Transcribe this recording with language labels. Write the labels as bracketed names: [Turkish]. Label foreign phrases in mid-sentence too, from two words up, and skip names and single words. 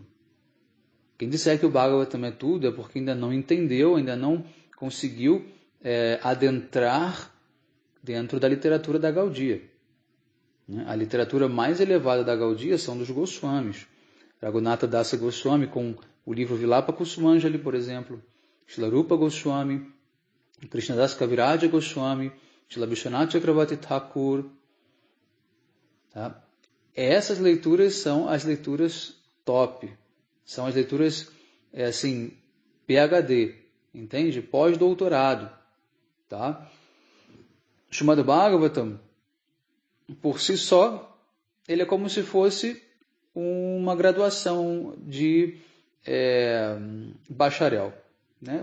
[Portuguese] Quem disser que o Bhagavatam é tudo é porque ainda não entendeu, ainda não conseguiu adentrar dentro da literatura da Gaudiya. A literatura mais elevada da Gaudiya são dos Goswamis. Raghunatha Dasa Goswami com o livro Vilapa Kusumanjali, por exemplo, Srila Rupa Goswami, Krishnadas Kaviraja Goswami, Srila Vishwanath Chakravarti Thakur. Tá? Essas leituras são as leituras top, são as leituras PhD, entende? Pós-doutorado. Tá? Srimad Bhagavatam, por si só, ele é como se fosse uma graduação de bacharel, né?